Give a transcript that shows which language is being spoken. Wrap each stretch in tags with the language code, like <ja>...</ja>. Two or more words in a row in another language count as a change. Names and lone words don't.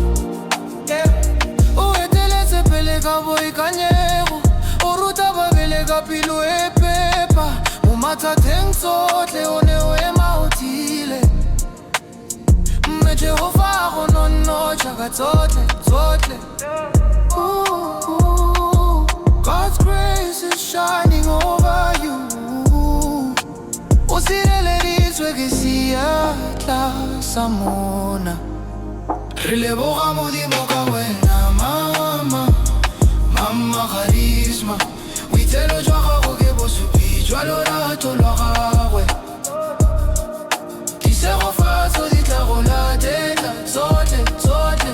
<tn>O eteletse pele ka boikanyego, o ruta babele ka pelo e phepa. Mo mathateng tsotlhe o ne o ema o tiile, mme Jehova go nonotsha ka tsotlhe tsotlhe.</tn> <en>God's grace is shining over you.</en> <tn>O sireleditswe ke seatla sa Mona. Re leboga Modimo ka wena Mama Karisma. Boitlelo jwa gago ke bosupi jwa lorato lwa gagwe, ditshegofatso di tla go latela tsotlhe tsotlhe.</tn>